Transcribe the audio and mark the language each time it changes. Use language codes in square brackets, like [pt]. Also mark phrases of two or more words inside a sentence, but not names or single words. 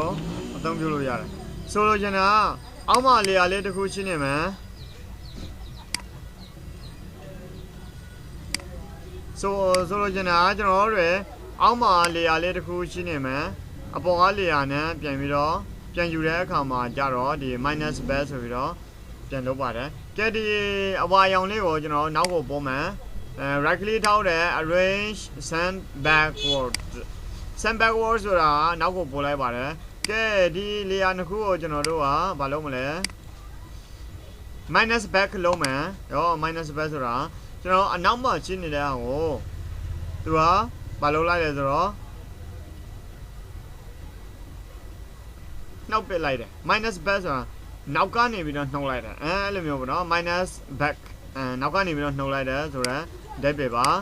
[my] တို့အသုံးပြုလို့ရတယ်ဆိုလိုချင်တာအောက်မှာ layer လေးတစ်ခုရှင်းနေမယ်ဆိုလို ချင်တာကျွန်တော်တို့အောက်မှာ layer လေးတစ်ခုရှင်းနေမယ်အပေါ်က layer နဲ့ပြန်ပြီးတော့ပြန်ယူတဲ့အခါမှာကြတော့ဒီ [en] minus back [my] ဆိုပြီးတော့ပြန်လုပ်ပါတယ်ကဲဒီအဝါရောင်လေးကိုကျွန်တော်နောက်ကိုပို့မယ် [en] right click [my] ထောက်တယ် [en] arrange send backward send backward [my] ဆိုတာနောက်ကိုပို့လိုက်ပါတယ်ကဲဒီ layer နှစ်ခုကိုကျွန်တော်တို့ကမလုပ်မလဲ [en] minus back [my] လုံးမယ်ရော [en] minus back [my] ဆိုတာကျွန်တော်အနောက်မှာရှင်းနေတဲ့ဟာကိုသူကမလုပ်လိုက်လဲဆိုတော့နှုတ်ပစ်လိုက်တယ် [en] minus back [my] ဆိုတာနောက်ကနေပြီးတော့နှုတ်လိုက်တယ်အဲ့လိုမျိုးပေါ့နော် [en] minus back [my] နောက်ကနေပြီးတော့နှုတ်လိုက်တယ်ဆိုတော့ဓာတ်ပဲပါ